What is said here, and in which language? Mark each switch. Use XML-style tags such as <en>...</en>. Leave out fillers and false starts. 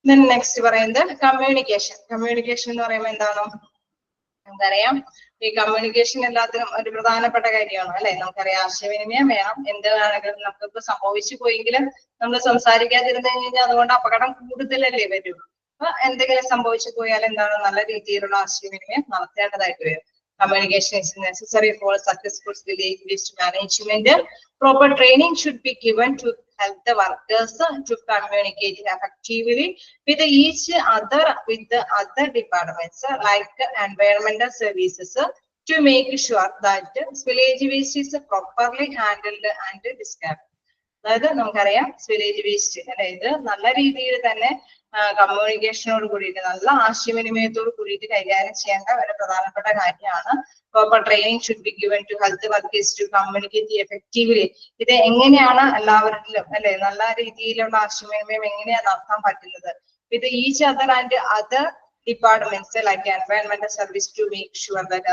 <ml>Next പറയുന്നത് communication. Communication എന്ന് പറയുമ്പോൾ എന്താണ്, നമുക്കറിയാം ഈ കമ്മ്യൂണിക്കേഷൻ എല്ലാത്തിനും ഒരു പ്രധാനപ്പെട്ട കാര്യമാണ് അല്ലെ. നമുക്കറിയാം ആശയവിനിമയം വേണം. എന്ത് വേണമെങ്കിലും നമുക്കിപ്പോ സംഭവിച്ചു പോയെങ്കിലും നമ്മൾ സംസാരിക്കാതിരുന്നു കഴിഞ്ഞാൽ അതുകൊണ്ട് അപകടം കൂടുതലല്ലേ വരൂ. അപ്പൊ എന്തെങ്കിലും സംഭവിച്ചു പോയാൽ എന്താണ്, നല്ല രീതിയിലുള്ള ആശയവിനിമയം നടത്തേണ്ടതായിട്ട് വരും.</ml> <en>Communication is necessary for successful village waste management. Proper training should be given to help the workers to communicate effectively with the other departments like environmental services to make sure that village waste is properly handled and discarded.</en> <ml>അതായത് നമുക്കറിയാം spillage waste അല്ലെ, ഇത് നല്ല രീതിയിൽ തന്നെ കമ്മ്യൂണിക്കേഷനോട് കൂടിയിട്ട് നല്ല ആശയവിനിമയത്തോട് കൂടിയിട്ട് കൈകാര്യം ചെയ്യേണ്ട ഒരു പ്രധാനപ്പെട്ട കാര്യമാണ്.</ml> <en>Proper training should be given to health workers to communicate effectively.</en> <ml>ഇത് എങ്ങനെയാണ് എല്ലാവരിലും അല്ലെ നല്ല രീതിയിലുള്ള ആശയവിനിമയം എങ്ങനെയാണ് നടത്താൻ പറ്റുന്നത്</ml> <en>With each other and other departments like എൻവയൺമെന്റൽ service to make sure that.</en>